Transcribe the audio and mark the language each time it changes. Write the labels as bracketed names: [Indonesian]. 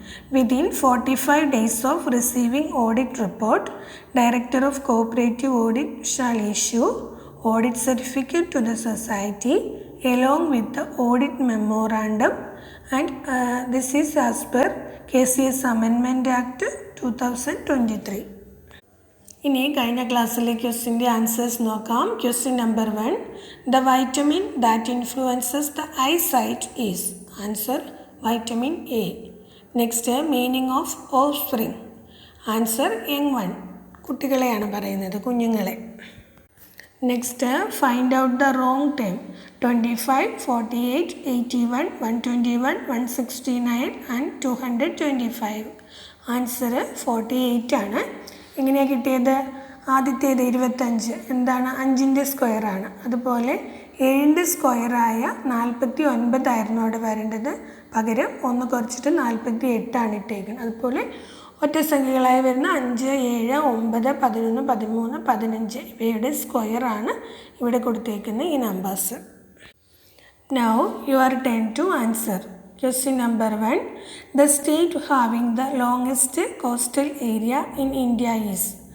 [English] Within 45 days of receiving audit report, Director of Cooperative Audit shall issue audit certificate to the society along with the audit memorandum, and this is as per KCS Amendment Act 2023. [Malayalam] ഇനി കഴിഞ്ഞ ക്ലാസ്സിലെ ക്വസ്റ്റിൻ്റെ answers നോക്കാം. [English] Question number 1, the vitamin that influences the eye sight is. Answer vitamin A. Next, meaning of offspring. Answer young one, [Malayalam] കുട്ടികളെയാണ് പറയുന്നത്, കുഞ്ഞുങ്ങളെ. [English] Next, find out the wrong time. 25, 48, 81, 121, 169 and 225. Answer 48 ആണ്. [Malayalam] എങ്ങനെയാണ് കിട്ടിയത്? ആദ്യത്തേത് 25 എന്താണ് 5ൻ്റെ സ്ക്വയറാണ്. അതുപോലെ 7ൻ്റെ സ്ക്വയറായ 49 ആയിരുന്നു അവിടെ വരേണ്ടത്, പകരം 1 കുറച്ചിട്ട് 48 ഇട്ടേക്കുന്നത്. അതുപോലെ ഒറ്റ സംഖ്യകളായി വരുന്ന 5, 7, 9, 11, 13, 15 ഇവയുടെ സ്ക്വയറാണ് ഇവിടെ കൊടുത്തേക്കുന്ന ഈ numbers. [English] Now your turn to answer. Question number 1. The state having the longest coastal area in India is.